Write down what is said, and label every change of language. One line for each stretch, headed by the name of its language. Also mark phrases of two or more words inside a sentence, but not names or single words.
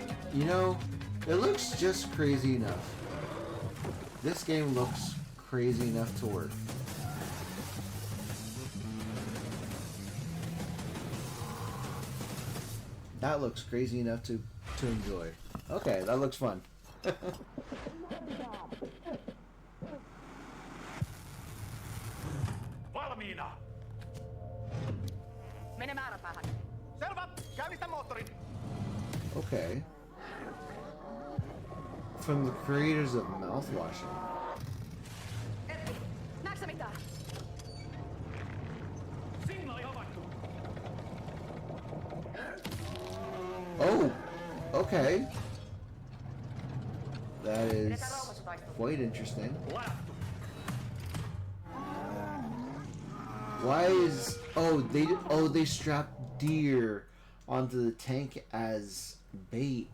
English: You know, it looks just crazy enough. This game looks crazy enough to work. That looks crazy enough to enjoy. Okay, that looks fun.
Finnish: Valmiina! Mene määräpäähän. Selvä, käynnistä moottorin.
English: Okay. From the creators of mouthwashing.
Finnish: Näetkö mitään? Signaali havaittu.
English: Oh, okay. That is quite interesting. Why is they strap deer onto the tank as bait?